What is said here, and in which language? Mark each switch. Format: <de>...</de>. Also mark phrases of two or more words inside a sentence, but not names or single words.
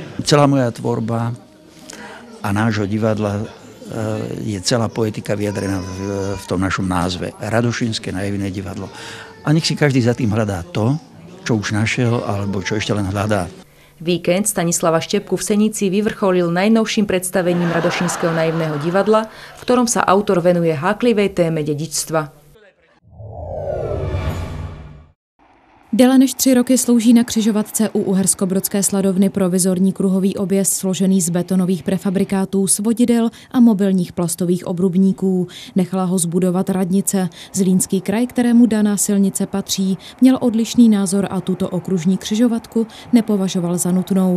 <sk>Celá moja tvorba a nášho divadla je celá poetika vyjadrená v tom našom názve. Radošinské naivné divadlo. A nech si každý za tým hľadá to, čo už našiel, alebo čo ešte len hľadá. Víkend Stanislava Štepku v Senici vyvrcholil najnovším predstavením Radošinského naivného divadla, v ktorom sa autor venuje háklivej téme dedičstva.</sk> <cs>Déle než 3 roky slouží na křižovatce u Uherskobrodské Sladovny provizorní kruhový objezd složený z betonových prefabrikátů, svodidel a mobilních plastových obrubníků. Nechala ho zbudovat radnice. Zlínský kraj, kterému daná silnice patří, měl odlišný názor a tuto okružní křižovatku nepovažoval za nutnou.</cs>